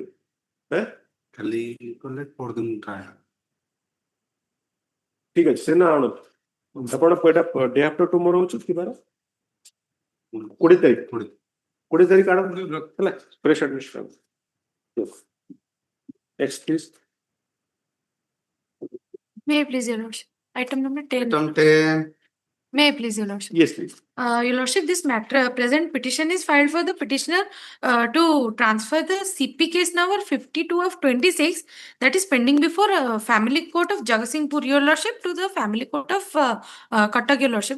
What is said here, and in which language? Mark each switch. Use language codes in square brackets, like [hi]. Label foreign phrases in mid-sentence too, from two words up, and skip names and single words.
[or] ଖାଲି କଲେ ପରଦିନ ଟ୍ରାଏ ଠିକ ଅଛି ସେ ନା ଆଣନ୍ତୁ ଆପଣ ଏଇଟା [en] day after tomorrow [or] ହଉଛି କିବାର 20 ତାରିଖ 20 ତାରିଖ ଆଣନ୍ତୁ ହେଲା [en] fresh administration next please May I please, Your Lordship? Item number 10. Item 10. May I please, Your Lordship? yes please Your Lordship, this matter, present petition is filed for the petitioner to transfer the CP case number 52 of 26 that is pending before Family Court of Jagatsinghpur, Your Lordship, to the Family Court of Cuttack, Your Lordship.